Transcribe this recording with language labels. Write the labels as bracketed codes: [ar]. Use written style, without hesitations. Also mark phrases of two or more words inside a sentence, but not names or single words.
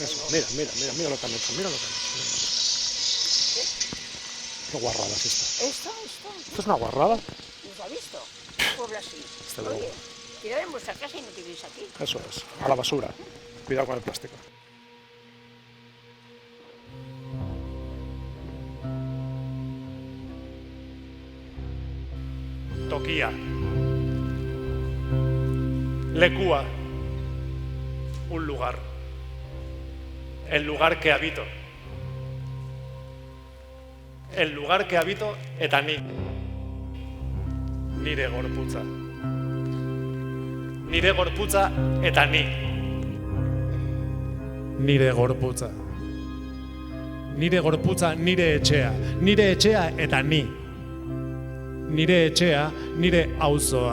[es] Mira lo que han hecho, Qué guarrada es esta. ¿Esto es una guarrada? ¿Nos ha visto? Por así. Hasta luego. Oye, tirad en vuestra casa y no tiréis aquí. Eso es, a la basura. Cuidado con el plástico. [eu] Tokia. Lekua. [es] Un lugar. El lugar que habito. El lugar que habito [eu] eta ni. Nire gorputza. Nire gorputza eta ni. Nire gorputza. Nire gorputza nire etxea. Nire etxea eta ni. Nire etxea, nire auzoa.